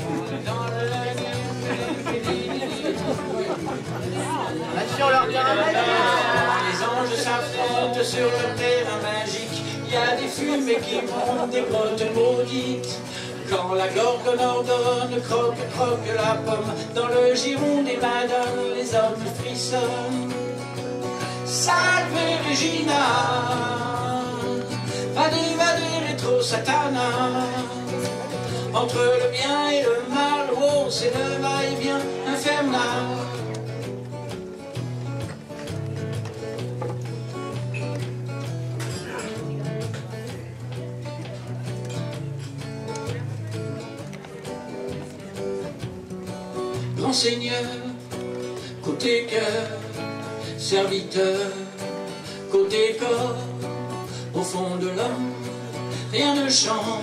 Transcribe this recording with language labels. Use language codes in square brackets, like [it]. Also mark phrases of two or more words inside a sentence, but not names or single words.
[fr] Sur leur terrain magique. Les anges s'affrontent sur leur terrain magique. Il y a des fumées qui montent des grottes maudites. Quand la gorgone ordonne, croque, croque la pomme. Dans le giron des madones, les hommes frissonnent. [la] Salve Regina, vade, vade, retro satana. [fr] Entre le bien et le mal, oh, c'est le va-et-vient infernal. Grand Seigneur, côté cœur, serviteur, côté corps, au fond de l'homme, rien ne change.